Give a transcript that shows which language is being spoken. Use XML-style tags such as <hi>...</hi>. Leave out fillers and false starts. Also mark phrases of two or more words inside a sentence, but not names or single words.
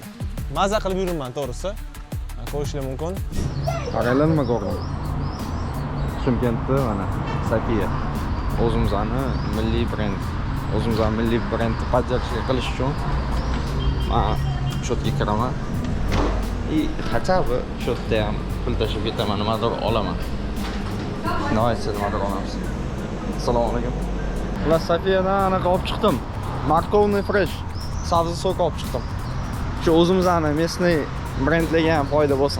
<uz>Maza qilib yuraman to'g'risi. Ko'rishlar mumkin. Qaranglar nima ko'rdim. Shimkentda mana Safiya. O'zimizning milliy brend. O'zimizning milliy brendni podдержка qilish uchun men shu yerga kiraman.</uz> <ru>И хотя бы</ru> <uz>shu yerda ham pul tashib ketaman, nimadir olaman. Nimadir olamiz. Assalomu alaykum. Xullas Safiyadan anaqa olib chiqdim. Markovniy fresh sabzi sok olib chiqdim. Shu o'zimizning местный brendlarga ham foyda bo'lsin.</uz>